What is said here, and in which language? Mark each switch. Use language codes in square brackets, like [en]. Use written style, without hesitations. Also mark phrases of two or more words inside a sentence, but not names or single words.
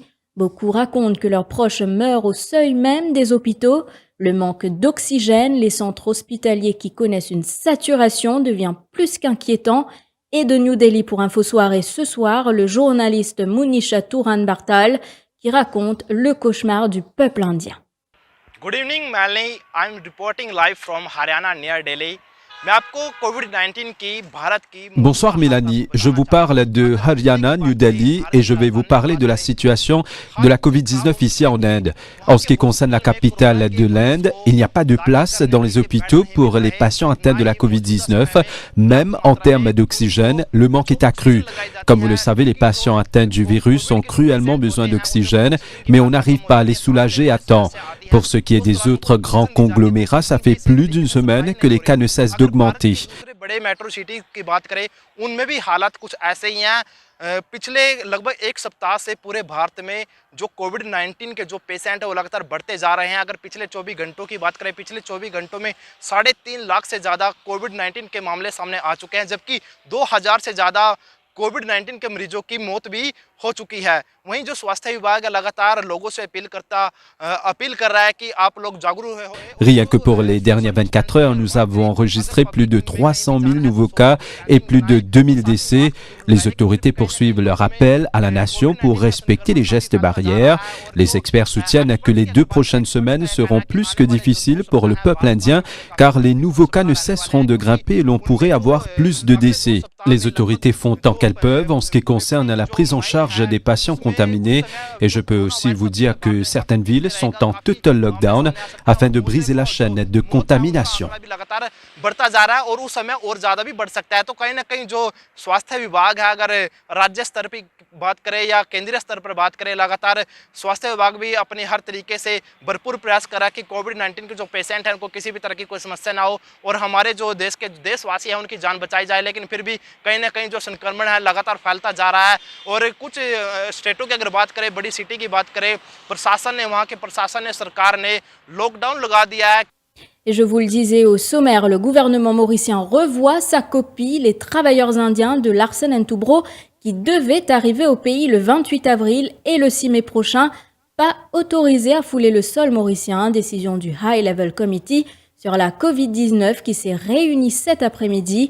[fr] Beaucoup racontent que leurs proches meurent au seuil même des hôpitaux. Le manque d'oxygène, les centres hospitaliers qui connaissent une saturation devient plus qu'inquiétant. Et de New Delhi pour Info Soirée ce soir, le journaliste Munisha Turan Bartal qui raconte le cauchemar du peuple indien. [en] Good evening, Malini. I'm reporting live from Haryana near Delhi. [fr] Bonsoir Mélanie, je vous parle de Haryana, New Delhi et je vais vous parler de la situation de la Covid-19 ici en Inde. En ce qui concerne la capitale de l'Inde, il n'y a pas de place dans les hôpitaux pour les patients atteints de la Covid-19. Même en termes d'oxygène, le manque est accru. Comme vous le savez, les patients atteints du virus ont cruellement besoin d'oxygène, mais on n'arrive pas à les soulager à temps. Pour ce qui est des autres grands conglomérats, ça fait plus d'une semaine que les cas ne cessent d'augmenter. [hi] बड़े मेट्रो सिटी की बात करें उनमें भी हालात कुछ ऐसे ही हैं। पिछले लगभग एक सप्ताह से पूरे भारत में जो कोविड-19 के जो पेशेंट है वो लगातार बढ़ते जा रहे हैं। अगर पिछले 24 घंटों की बात करें, पिछले 24 घंटों में 3.5 लाख से ज़्यादा कोविड-19 के मामले सामने आ चुके हैं, जबकि 2000 से ज़्यादा कोविड-19 के मरीजों की मौत भी हो चुकी है। वहीं जो स्वास्थ्य विभाग है लगातार लोगों से अपील कर रहा है कि आप लोग जागरूक हो। [fr] Rien que pour les dernières 24 heures, nous avons enregistré plus de 300 000 nouveaux cas et plus de 2000 décès. Les autorités poursuivent leur appel à la nation pour respecter les gestes barrières. Les experts soutiennent que les 2 prochaines semaines seront plus que difficiles pour le peuple indien car les nouveaux cas ne cesseront de grimper et l'on pourrait avoir plus de décès. Les autorités font tant qu'elles peuvent en ce qui concerne la prise en charge des patients contaminés et je peux aussi vous dire que certaines villes sont en [en] total lockdown [fr] afin de briser la chaîne de contamination. [hi] लगातार बढ़ता जा रहा है और उस समय और ज़्यादा भी बढ़ सकता है। तो कहीं ना कहीं जो स्वास्थ्य विभाग है, अगर राज्य स्तर पर बात करें या केंद्रीय स्तर पर बात करें, लगातार स्वास्थ्य विभाग भी अपने हर तरीके से भरपूर प्रयास कर रहा है कि कोविड-19 के जो पेशेंट हैं उनको किसी भी तरह की कोई समस्या ना हो और हमारे जो देशवासी हैं उनकी जान बचाई जाए। लेकिन फिर भी कहीं ना कहीं जो संक्रमण है लगातार फैलता जा रहा है और कुछ स्टेटों की अगर बात करें, बड़ी सिटी की बात करें, वहाँ के प्रशासन ने, सरकार ने लॉकडाउन लगा दिया है। [fr] Et je vous le disais au sommaire, le gouvernement mauricien revoit sa copie, les travailleurs indiens de Larsen & Toubro qui devaient arriver au pays le 28 avril et le 6 mai prochain, pas autorisés à fouler le sol mauricien, décision du High Level Committee sur la Covid-19 qui s'est réuni cet après-midi.